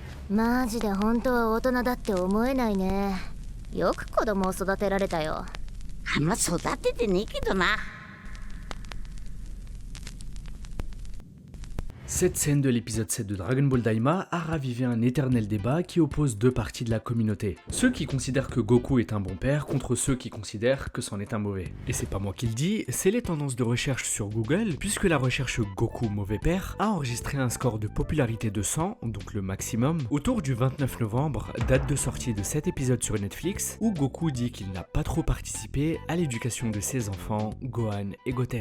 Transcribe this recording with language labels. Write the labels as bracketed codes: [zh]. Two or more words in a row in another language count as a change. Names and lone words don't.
[ja] マジで本当は大人だって思えないね。よく子供を育てられたよ。あんま育ててねえけどな。 [fr] Cette scène de l'épisode 7 de Dragon Ball Daima a ravivé un éternel débat qui oppose deux parties de la communauté. Ceux qui considèrent que Goku est un bon père contre ceux qui considèrent que c'en est un mauvais. Et c'est pas moi qui le dis, c'est les tendances de recherche sur Google, puisque la recherche Goku mauvais père a enregistré un score de popularité de 100, donc le maximum, autour du 29 novembre, date de sortie de cet épisode sur Netflix, où Goku dit qu'il n'a pas trop participé à l'éducation de ses enfants, Gohan et Goten.